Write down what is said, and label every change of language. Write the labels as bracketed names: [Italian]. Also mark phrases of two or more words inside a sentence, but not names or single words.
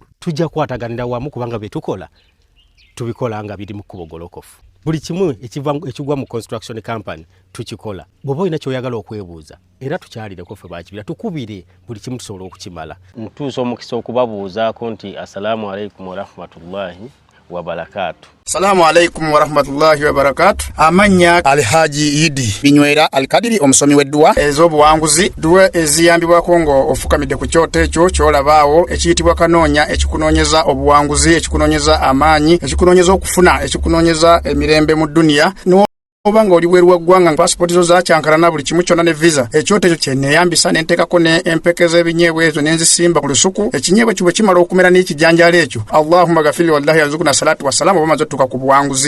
[Ganda] Tujja kwataganira wamu kubanga bye tukola tubikola nga biri mu kubogolokofu. Buli kimu ekigwa mu [English] construction company [Ganda] tukikola. Bwoba olina kyoyagala okwebuuza era tukyalireko ffe bakibira tukubire buli kimu tusobola okukimala. Ntuusa omukisa okubabuuzaako nti [Arabic] السلام عليكم ورحمة الله وبركاته. السلام عليكم ورحمة الله وبركاته. [Ganda] Amanya Alhaji Idi Binywera Alkadiri omusomi w'edduwa ez'obuwanguzi duwe eziyambibwako ngo ofukamidde ku kyoto ekyo kyolabaawo ekiyitibwa kanoonya ekikunoonyeza obuwanguzi ekikunoonyeza amaanyi ekikunoonyeza okufuna ekikunoonyeza emirembe mu dunia oba nga oli bweru waggwanga passport zo zakyankalana buli kimu kyonna ne visa ekyoto ekyo kyeneyambisa nenteekako ne empekeza ebinyeebwa ezo nenzisimba ku lusuku ekinyeebwa kibwe kimala okumera n'ekijanjaalo ekyo Allahumma gafiri wallahi yazukuna salatu wassalamu bamaze otuuka ku buwanguzi.